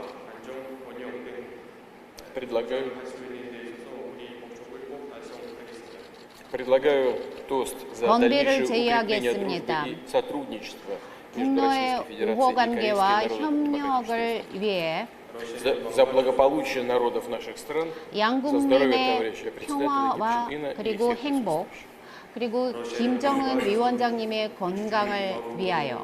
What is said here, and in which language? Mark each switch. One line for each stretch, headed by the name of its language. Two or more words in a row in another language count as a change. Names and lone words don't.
Russian: Предлагаю тост за
Korean: 건비를
Russian: дальнейшее укрепление
Korean: 제의하겠습니다.
Russian: дружбы и сотрудничества между
Korean: 북러의
Russian: Российской Федерацией
Korean: 우호
Russian: и Корейской
Korean: 관계와
Russian: Народно-Демократической
Korean: 협력을 위해
Russian: Республикой. За благополучие народов наших стран, за здоровье
Korean: 양국민의
Russian: товарища председателя
Korean: 평화와
Russian: Ким Чен Ына и
Korean: 그리고
Russian: всех
Korean: 행복 그리고 김정은 위원장님의 건강을 위하여